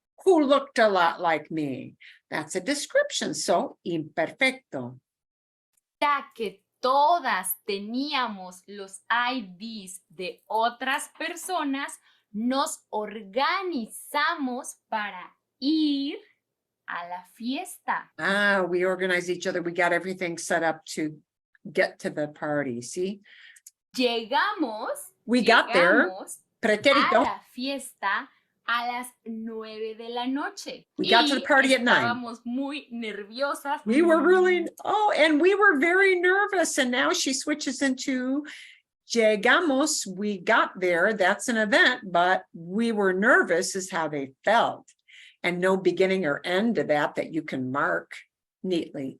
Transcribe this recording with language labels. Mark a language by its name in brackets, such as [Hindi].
[English] Who looked a lot like me. That's a description. So imperfecto. [Spanish] Ya que todas teníamos los IDs de otras personas, nos organizamos para ir a la fiesta. [English] Ah, we organized each other. We got everything set up to get to the party. See, we got there. [Spanish] A Pretérito. la fiesta a las 9 de la noche. [English] We got to the party at 9. [Spanish] Estábamos muy nerviosas. [English] We were really, and we were very nervous. And now she switches into llegamos. We got there. That's an event, but we were nervous is how they felt. And no beginning or end to that you can mark neatly.